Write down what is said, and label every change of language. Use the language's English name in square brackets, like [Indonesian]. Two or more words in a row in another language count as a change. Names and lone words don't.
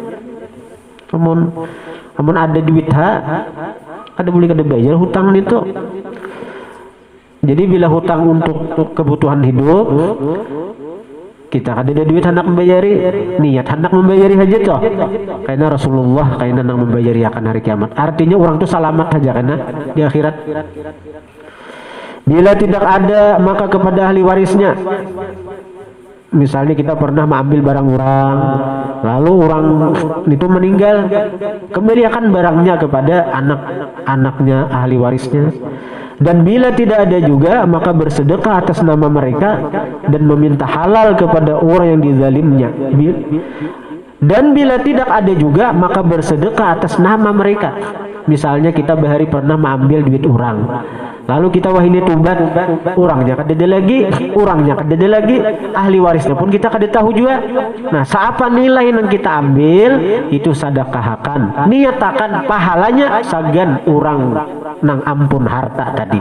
[Banjar] Namun ada duit ada boleh kada bayar hutang itu. Jadi bila hutang untuk kebutuhan hidup, kita kada ada duit hendak membayari, niat hendak membayari saja toh. Karena Rasulullah karena nang membayari akan hari kiamat. Artinya orang itu selamat saja karena di akhirat. Bila tidak ada maka kepada ahli warisnya. Misalnya kita pernah mengambil barang orang, lalu orang itu meninggal, kembalikan barangnya kepada anak-anaknya ahli warisnya. Dan bila tidak ada juga maka bersedekah atas nama mereka dan meminta halal kepada orang yang dizalimnya. Dan bila tidak ada juga maka bersedekah atas nama mereka. Misalnya kita bahari pernah mengambil duit orang, lalu kita wah ini tubat, orangnya kadede lagi, ahli warisnya pun kita kada tahu juga. Nah, seapa nilai yang kita ambil itu sedekahkan, niatakan pahalanya sagan orang nang ampun harta tadi.